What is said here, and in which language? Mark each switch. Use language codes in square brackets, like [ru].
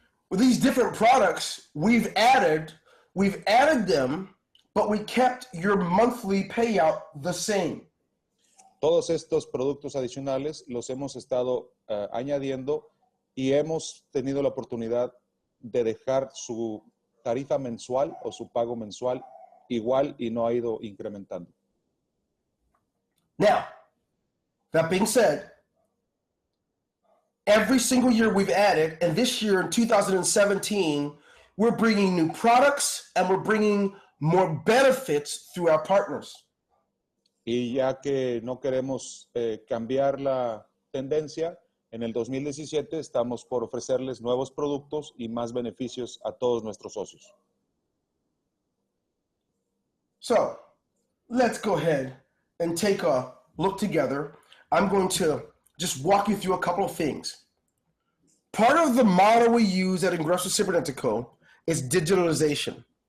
[en] With these different products, we've added them, but we kept your monthly payout the same. [es] Todos estos productos adicionales los hemos estado añadiendo y hemos tenido la oportunidad de dejar su tarifa mensual o su pago mensual igual y no ha ido incrementando. [en] Now, that being said, every single year we've added, and this year in 2017, we're bringing new products and we're bringing more benefits through our partners. [es] Y ya que no queremos cambiar la tendencia, en el 2017 estamos por ofrecerles nuevos productos y más beneficios a todos nuestros socios. [en] So, let's go ahead and take a look together. I'm going to just walk you through a couple of things. Part of the model we use at Ingreso Cybernetico is digitalization.